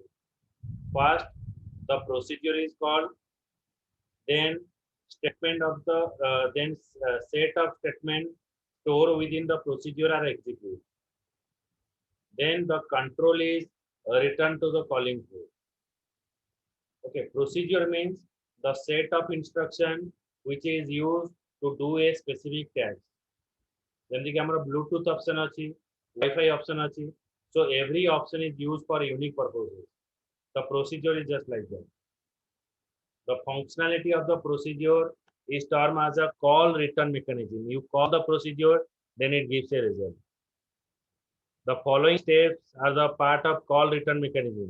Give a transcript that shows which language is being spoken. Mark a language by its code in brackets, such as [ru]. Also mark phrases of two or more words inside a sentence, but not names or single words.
[en] First, the procedure is called, then statement of the set of statements stored within the procedure are executed. Then the control is returned to the calling flow. Okay, procedure means the set of instruction which is used to do a specific task. [or] ଯେମିତି କି ଆମର [en] Bluetooth option [or] ଅଛି, [en] Wi-Fi option [or] ଅଛି. [en] So every option is used for unique purposes. The procedure is just like that. The functionality of the procedure is termed as a call return mechanism. You call the procedure, then it gives a result. The following steps are the part of call return mechanism.